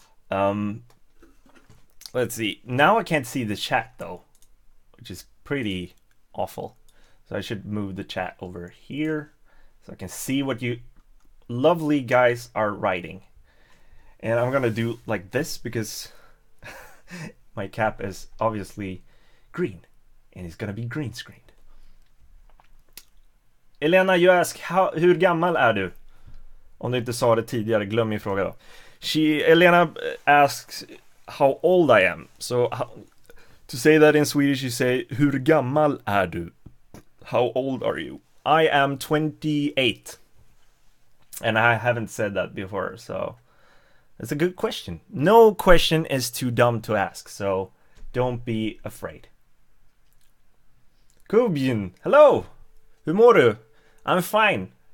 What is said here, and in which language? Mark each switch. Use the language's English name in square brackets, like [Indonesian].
[English] Let's see. Now I can't see the chat though, which is pretty awful. So I should move the chat over here so I can see what you lovely guys are writing. And I'm gonna do like this because my cap is obviously green. And it's gonna be green screened. [Swedish] Elena, you ask, hur gammal är du? Om du inte sa det tidigare, glöm min fråga då. [English] Elena asks how old I am. So to say that in Swedish you say, [Swedish] hur gammal är du? [English] How old are you? I am 28. And I haven't said that before, so it's a good question. No question is too dumb to ask, so don't be afraid. Kubjin, hello! [Swedish] Hur mår du? [English] I'm fine.